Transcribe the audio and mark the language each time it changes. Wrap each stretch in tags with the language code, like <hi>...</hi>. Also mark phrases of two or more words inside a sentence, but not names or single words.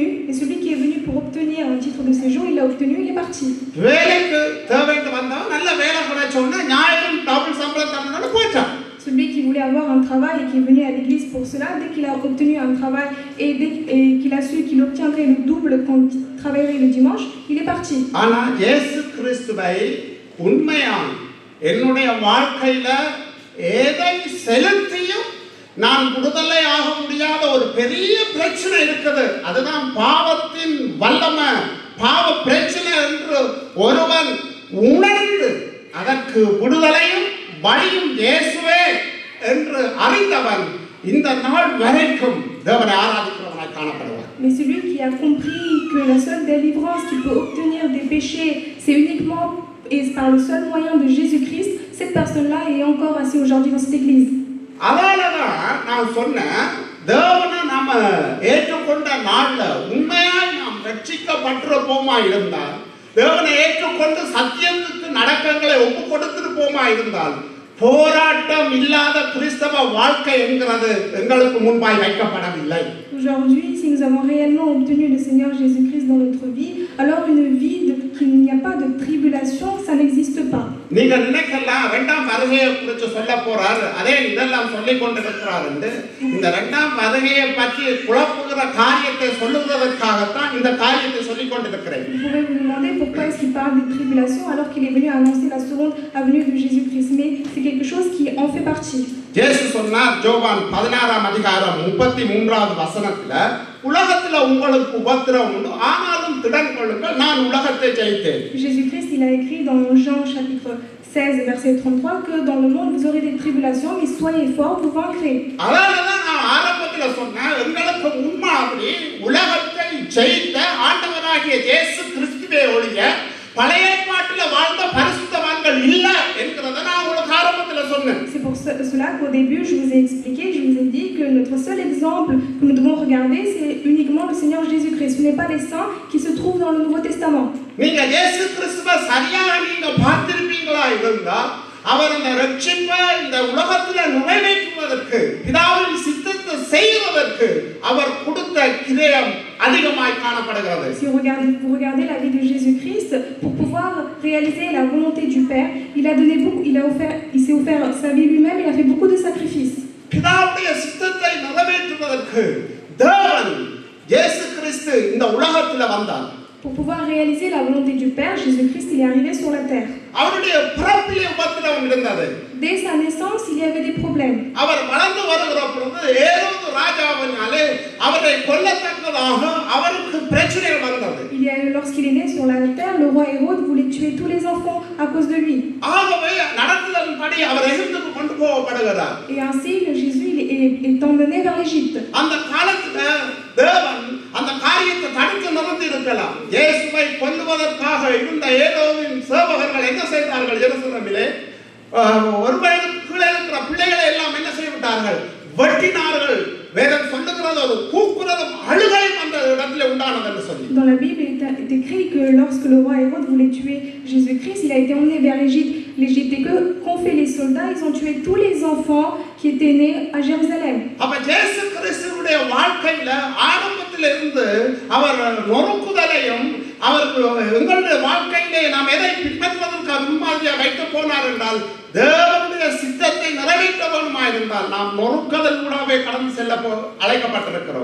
<fr>Et celui qui est venu pour obtenir un titre de séjour, il l'a obtenu, il est parti. Celui qui voulait avoir un travail et qui est venu à l'église pour cela, dès qu'il a obtenu un travail et qu'il a su qu'il obtiendrait le double quand il travaillerait le dimanche, il est parti.</fr> <ta>நான் விடுதலை ஆக முடியாத ஒரு பெரிய பிரச்சனை இருக்குது. அதுதான் பாவத்தின் வல்லமை, பாவ பிரச்சனை என்று ஒருவன் உணர்ந்து அதற்கு விடுதலையும் வழியும் இயேசுவே என்று அறிந்தவன் இந்த நாள் வரைக்கும் தேவனை ஆராதிக்கிறவனாய் காணப்படுவான்.</ta> <fr>Mais celui qui a compris que la seule délivrance qu'il peut obtenir des péchés, c'est uniquement et par le seul moyen de Jésus-Christ, cette personne-là est encore assise aujourd'hui dans cette église.</fr> <ta>அதனாலதான் நான் சொன்னேன், தேவனை நாம ஏற்றுக்கொண்ட நாள்ல உண்மையாய் நாம் ரட்சிக்கப்பட்டிருப்போமா இருந்தால், தேவனை ஏற்றுக்கொண்டு சத்தியத்துக்கு நடக்கங்களை ஒப்பு கொடுத்திருப்போமா இருந்தால், போராட்டம் இல்லாத கிறிஸ்தவ வாழ்க்கை என்கிறது எங்களுக்கு முன்பாய் வைக்கப்படவில்லை.</ta> <fr>Aujourd'hui, si nous avons réellement obtenu le Seigneur Jésus-Christ dans notre vie, alors une vie qu'il n'y a pas de tribulation, ça n'existe pas.</fr> <ta>நீங்க நினைக்கலாம் இரண்டாம் வருகையை குறித்து சொல்ல போறார், அதே இதெல்லாம் சொல்லிக் கொண்டிருக்கிறார் என்று. இந்த இரண்டாம் வருகையை பற்றி குழப்புகிற காரியத்தை சொல்லுவதற்காகத்தான் இந்த காரியத்தை சொல்லிக் கொண்டிருக்கிறேன்.</ta> <fr>Vous pouvez vous demander pourquoi est-ce qu'il parle des tribulations alors qu'il est venu annoncer la seconde venue de Jésus-Christ, mais c'est quelque chose qui en fait partie.</fr> <ta>இயேசு சொன்னார் யோவான் 16ஆம் அதிகாரம் 33வது வசனத்துல, உலகத்துல உங்களுக்கு உபத்திரவம் உண்டு, ஆனாலும் திடன் கொள்ளுங்கள், நான் உலகத்தை ஜெயித்தேன்.</ta> <fr>Jésus-Christ, il a écrit dans Jean chapitre 16 verset 33 que dans le monde vous aurez des tribulations, mais soyez forts, vous vaincrez.</fr> <ta>அதனாலதான் நான் ஆரம்பத்துல சொன்னேன், எங்களுக்கு முன்மாதிரி உலகத்தை ஜெயித்த ஆண்டவராகிய இயேசு கிறிஸ்துவே ஒழிய பழைய ஏற்பாட்டில வாழ்ந்த பரிசுத்தவான்கள் இல்ல என்கிறத நான் உங்களுக்கு ஆரம்பத்துல சொன்னேன்.</ta> <fr>C'est pour cela qu'au début je vous ai expliqué, je vous ai dit que notre seul exemple que nous devons regarder, c'est uniquement le Seigneur Jésus-Christ. Ce n'est pas les saints qui se trouvent dans le Nouveau Testament.</fr> <ta>நீங்க இயேசு கிறிஸ்துவை சரியாக நீங்க பார்த்திருப்பீங்களா இருந்தா, அவர் அந்த ரட்சிப்பை இந்த உலகத்துல நிறைவேற்றுவதற்கு, பிதாவின் சித்தத்தை செய்வதற்கு அவர் கொடுத்த கிரயம் அதிகமாய் காணப்படுகிறது.</ta> <fr>Si vous regardez la vie de Jésus-Christ, pour pouvoir réaliser la volonté du Père, il a donné beaucoup, il s'est offert sa vie lui-même, il a fait beaucoup de sacrifices.</fr> <ta>பிதாவுடைய சித்தத்தை நிறைவேற்றுவதற்கு தேவன் இயேசு கிறிஸ்து இந்த உலகத்துல வந்தார்.</ta> <fr>Pour pouvoir réaliser la volonté du Père, Jésus-Christ, il est arrivé sur la terre.</fr> <ta>அவருடைய பிறப்பிலே உபத்திரவம் இருந்தது.</ta> <fr>Dès sa naissance, il y avait des problèmes.</fr> <ta>அவர் வளர்ந்து வருகிற பொழுது ஏரோது ராஜாவினாலே அவரை கொல்லத்தக்கதாக அவருக்கு பிரச்சனைகள் வந்தது.</ta> <fr>Lorsqu'il est né sur la terre, le roi Hérode voulait tuer tous les enfants à cause de lui.</fr> <ta>ஆகவே நடந்ததன்படி அவர் எகிப்துக்கு கொண்டு போகப்படுகிறார்.</ta> <fr>Et ainsi, Jésus est emmené vers l'Égypte.</fr> <ta>அந்த காலத்துல தேவன் அந்த காரியத்தை தடுத்து நிறுத்தி இருக்கலாம். இயேசுவை கொல்லுவதற்காக இருந்த ஏரோதின் சேவகர்கள் என்ன செய்தார்கள்? எருசலேமிலே ஒரு வயதுக்கு கீழே இருக்கிற பிள்ளைகளை எல்லாம் என்ன செய்துவிட்டார்கள்? செய்தார்கள்? வெட்டினார்கள். வேதம் சொல்லுகிறது ஒரு கூக்குரலும் அழுகையும் அந்த இடத்துல உண்டானது என்று சொல்லி.</ta> <fr>Dans la Bible, il est écrit que lorsque le roi Hérode voulait tuer Jésus-Christ, il a été emmené vers l'Égypte. L'Égypte, et que qu'ont fait les soldats? Ils ont tué tous les enfants qui étaient nés à Jérusalem.</fr> <ta>அப்ப இயேசு கிறிஸ்துவுடைய வாழ்க்கையில ஆரம்பத்திலிருந்து அவர் நொறுக்குதலையும் அவர் எங்களுடைய வாழ்க்கையிலே நாம் எதை பின்பற்றுவதற்கு முன்மாதிரியாக வைத்து போனார் என்றால், தேவனுடைய சித்தத்தை நிறைவேற்ற வேண்டுமாயிருந்தால் நாம் நொறுக்குதல் கூடவே கடந்து செல்ல அழைக்கப்பட்டிருக்கிறோம்.</ta>